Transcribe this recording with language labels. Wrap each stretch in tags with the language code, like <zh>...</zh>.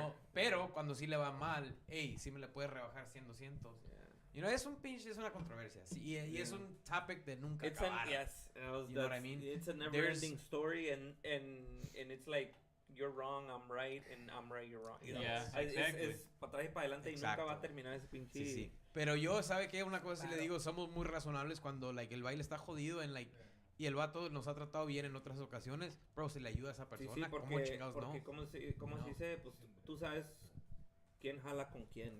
<es>know, pero cuando sí le va mal, hey, sí me le puedes rebajar 100, 200. You know, es una controversia. Sí, y es un topic de nunca acabar.</es> <en>You know what I mean? It's a never-ending story, and it's like you're wrong, I'm right, and I'm right, you're wrong. You know? Yeah, exactly.</en> <es>Es para atrás y para adelante y nunca va a terminar ese pinche. Sí. Pero yo, ¿sabe qué? Una cosa sí le digo, somos muy razonables cuando, like, el baile está jodido en, like, y el vato nos ha tratado bien en otras ocasiones, bro, se le ayuda a esa persona, Sí, porque, ¿cómo chingados no? ¿cómo se dice? Pues tú sabes quién jala con quién.</es>